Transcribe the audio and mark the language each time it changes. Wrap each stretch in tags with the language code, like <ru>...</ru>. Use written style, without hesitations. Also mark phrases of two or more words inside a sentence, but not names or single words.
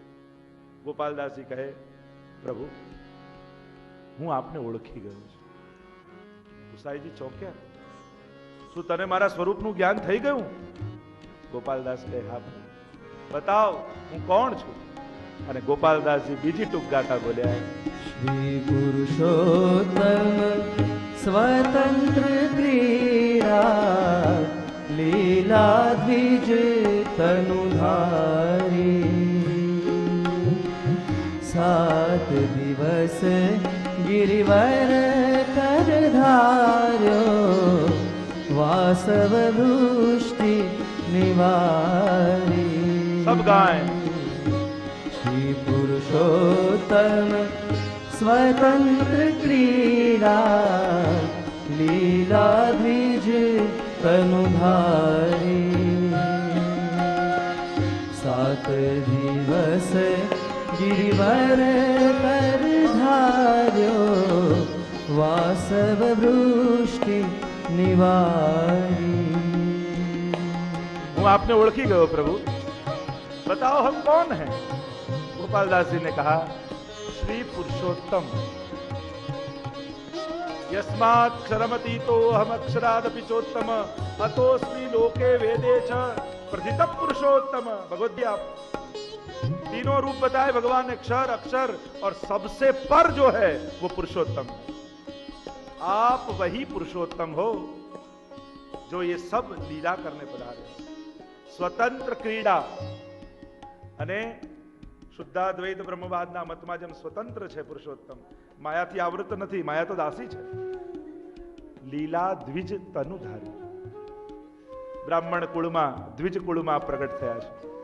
<gu>ગોપાલદાસજી કહે, પ્રભુ હું આપને ઓળખી ગયો છું. ગુસાઈજી ચોંક્યા. શું તને મારા સ્વરૂપનું જ્ઞાન થઈ ગયું? ગોપાલદાસ કહે, હા. બતાવ હું કોણ છું. અને ગોપાલદાસજી બીજી ટૂંક ગાથા બોલ્યા.</gu> <bra>श्री पुरुषोत्तम स्वतंत्र क्रीड़ा लीला द्विज तनुधारी. 7 દિવસ गिरिवर कर धार्यो वासव वृष्टि निवारी.</bra> <hi>सब गाय.</hi> <bra>श्री पुरुषोत्तम स्वतंत्र क्रीड़ा लीला द्विज तनुधारी. 7 દિવસ गिरिवर कर धार्यो वासव वृष्टि निवारी.</bra> <gu>હું આપને ઓળખી ગયો પ્રભુ,</gu> <hi>बताओ हम कौन हैं. गोपालदास जी ने कहा श्री पुरुषोत्तम.</hi> <sa>यस्मात् क्षरमतीतो हम अक्षरादपि चोत्तम अतोस्मि लोके वेदे च प्रथित पुरुषोत्तम.</sa> <hi>भगवद्गीता तीनों रूप बताए भगवान ने, क्षर अक्षर और सबसे पर जो है वो पुरुषोत्तम. आप वही पुरुषोत्तम हो जो ये सब लीला करने पधारे.</hi> <bra>स्वतंत्र क्रीड़ा</bra> <gu>અને શુદ્ધાદ્વૈત બ્રહ્મવાદના મતમાં જેમ સ્વતંત્ર છે પુરુષોત્તમ, માયાથી આવૃત નથી, માયા તો દાસી છે.</gu> <bra>लीला द्विज तनुधारी.</bra> <gu>બ્રાહ્મણ કુળમાં દ્વિજ કુળમાં પ્રગટ થયા છે.</gu>